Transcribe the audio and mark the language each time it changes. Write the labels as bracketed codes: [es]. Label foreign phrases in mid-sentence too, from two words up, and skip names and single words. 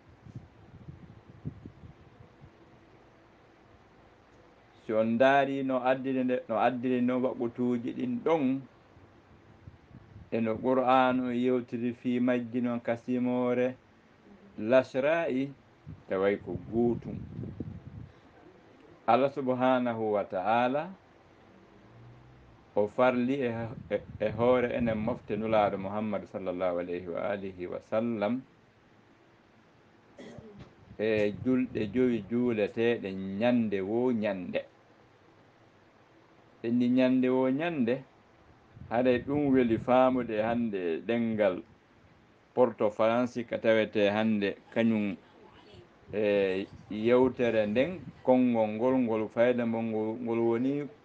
[ff] si on daari no addiri no waɓutuji ɗin ɗon eno qur'anu yewtiri fi majji noon kasimore lasra'i taway ko guutum. [ar] الله سبحانه وتعالى [ff] o farli e hoore enen mofte nulaɗo Muhammad [ar] صلى الله عليه وعلى آله وسلم [ff] e julɗe joyi juuleteɗe ñande wo ñande. ɗenni ñande wo ñande haɗay ɗum weli faamude hande ɗengal porto français ka tawete hande kañum e yewtere nden konngol ngol fayda ngol woni